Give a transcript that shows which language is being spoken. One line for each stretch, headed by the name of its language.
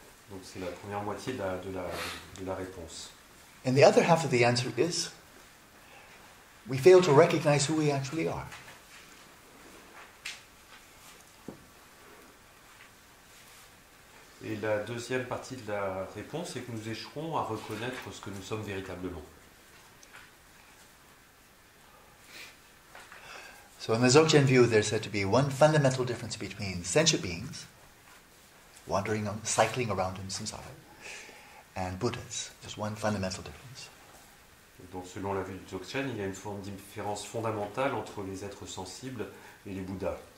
French: Donc c'est la première moitié de la réponse.
English: And the other half of the answer is we fail to recognize who we actually are.
French: Et la deuxième partie de la réponse, c'est que nous échouons à reconnaître ce que nous sommes véritablement.
English: So in the Dzogchen view, there's said to be one fundamental difference between sentient beings, wandering, cycling around in samsara, and Buddhas. Just one fundamental difference.
French: Donc selon la vue du Dzogchen, il y a une différence fondamentale entre les êtres sensibles et les Bouddhas.